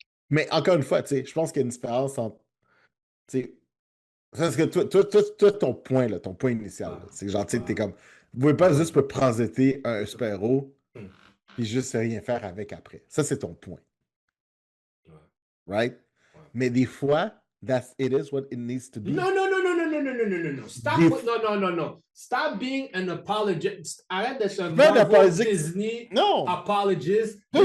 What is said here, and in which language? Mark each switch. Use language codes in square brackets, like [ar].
[fr] Mais encore une fois, tu sais, je pense qu'il y a une différence entre. Tu sais, parce que toi, ton point, là, ton point initial, là, c'est que genre, tu sais, t'es comme. Vous pouvez pas juste me présenter un super-héros puis juste rien faire avec après. Ça, c'est ton point. Right? Mais des fois, [en] it is what it needs to be. No. Stop. No. Stop being an apologist. [fr] Arrête d'être un Marvel Disney apologist.